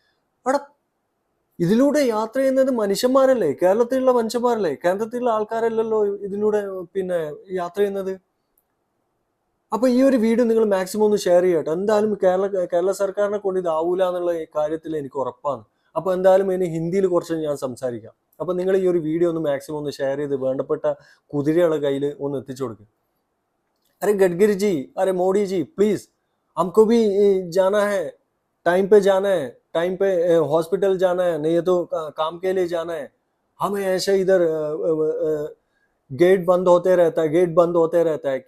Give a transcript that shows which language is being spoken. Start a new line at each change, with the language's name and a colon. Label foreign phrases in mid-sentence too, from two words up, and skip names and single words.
Malayalam: ഇതിലൂടെ യാത്ര ചെയ്യുന്നത് മനുഷ്യന്മാരല്ലേ, കേരളത്തിലുള്ള മനുഷ്യന്മാരല്ലേ, കേന്ദ്രത്തിലുള്ള ആൾക്കാരല്ലല്ലോ ഇതിലൂടെ പിന്നെ യാത്ര ചെയ്യുന്നത്. അപ്പൊ ഈ ഒരു വീഡിയോ നിങ്ങൾ മാക്സിമം ഒന്ന് ഷെയർ ചെയ്യട്ടെ. എന്തായാലും കേരള സർക്കാരിനെ കൊണ്ട് ഇതാവൂല എന്നുള്ള കാര്യത്തിൽ എനിക്ക് ഉറപ്പാണ്. അപ്പൊ എന്തായാലും ഇനി ഹിന്ദിയിൽ കുറച്ച് ഞാൻ സംസാരിക്കാം. അപ്പൊ നിങ്ങൾ ഈ ഒരു വീഡിയോ ഒന്ന് മാക്സിമം ഒന്ന് ഷെയർ ചെയ്ത് വേണ്ടപ്പെട്ട കുതിരയുടെ കയ്യിൽ ഒന്ന് എത്തിച്ചു കൊടുക്കുക.
Hindi: अरे गडकरी जी, अरे मोदी जी, प्लीज हमको भी जाना है, टाइम पे जाना है, टाइम पे हॉस्पिटल जाना है, नहीं तो काम के लिए जाना है. हमें ऐसे इधर गेट बंद होते रहता है.